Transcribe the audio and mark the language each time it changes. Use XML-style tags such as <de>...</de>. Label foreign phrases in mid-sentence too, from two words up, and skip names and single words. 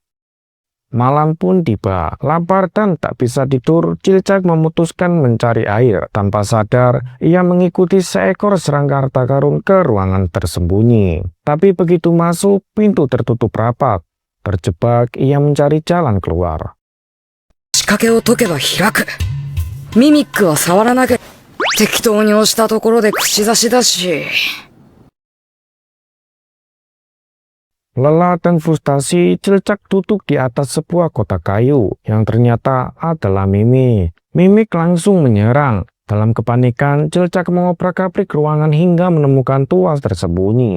<id>Malam pun tiba, lapar dan tak bisa tidur, Cilcak memutuskan mencari air. Tanpa sadar, ia mengikuti seekor serangga harta karun ke ruangan tersembunyi. Tapi begitu masuk, pintu tertutup rapat. Terjebak, ia mencari jalan keluar.</id> <ja>仕掛けを解けば開く。ミミックは触らなければ適当に押したところで口差しだし。</ja> <id>Lelah dan frustasi, Cilcak duduk di atas sebuah kotak kayu yang ternyata adalah Mimik. Mimik langsung menyerang. Dalam kepanikan, Cilcak mengobrak-abrik ruangan hingga menemukan tuas tersembunyi.</id>